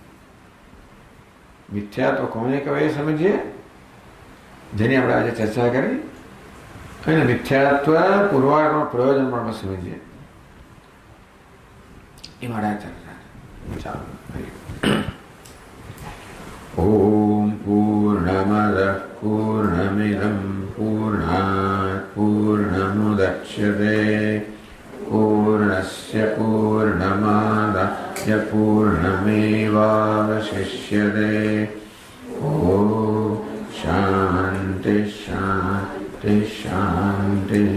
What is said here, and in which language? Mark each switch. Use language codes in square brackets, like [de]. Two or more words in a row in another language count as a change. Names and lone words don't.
[gu] મિથ્યા તો કોને કહેવાય સમજીએ, જેની આપણે આજે ચર્ચા કરી, અને મિથ્યાત્વ પુરવારનું પ્રયોજન પણ સમજીએ. એ માટે ચર્ચા ચાલો. [sa] ओम पूर्ण पूर्णमदः पूर्णमिदं पूर्णात् पूर्णमुदच्यते पूर्णस्य पूर्णमादाय पूर्णमेवावशिष्यते। ॐ शान्ति शान्ति शान्तिः।